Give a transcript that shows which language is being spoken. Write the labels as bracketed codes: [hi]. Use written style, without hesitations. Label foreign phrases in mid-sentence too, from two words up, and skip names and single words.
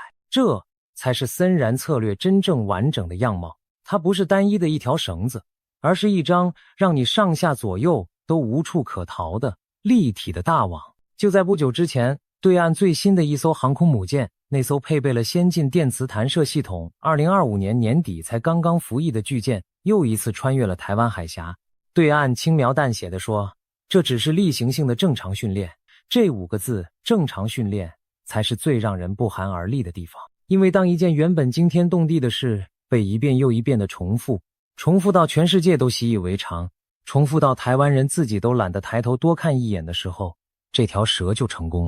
[zh] 這才是森然策略真正完整的樣貌。它不是單一的一條繩子，而是一張讓你上下左右都无處可逃的立體的大網。就在不久之前，对岸最新的一艘航空母艦，那艘配備了先進電磁彈射系統，2025年年底才剛刚服役的巨艦，又一次穿越了台灣海峽。對岸輕描淡寫地說，這只是例行性的正常訓練。這5個字，正常訓練，才是最讓人不寒而栗的地方。因為當一件原本驚天動地的事被一遍又一遍的重複到全世界都習以為常，重複到台灣人自己都懶得抬頭多看一眼的時候，這條蛇就成功了。